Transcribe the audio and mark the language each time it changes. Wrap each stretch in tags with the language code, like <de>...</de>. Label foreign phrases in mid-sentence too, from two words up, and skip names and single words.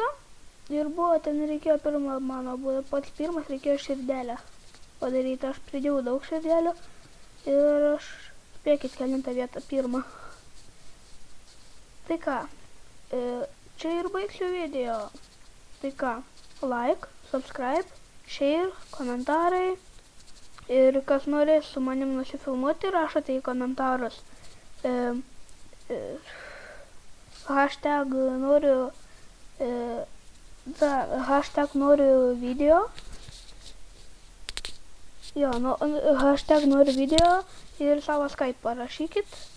<lt>Ir buvo, ten reikėjo mano buvo pats pirmas, reikėjo širdelę padaryti. Aš pridėjau daug širdelių. Ir aš, spėkit, kelintą vietą pirmą. Tai ką, čia ir baigsiu video. Tai ką,</lt> <en>like, subscribe, share,</en> <lt>komentarai. Ir kas norės su manim nusifilmuoti, rašote į komentarus. Hashtag noriu, hashtag noriu video. Jo, hashtag noriu video ir savo Skype parašykit.</lt>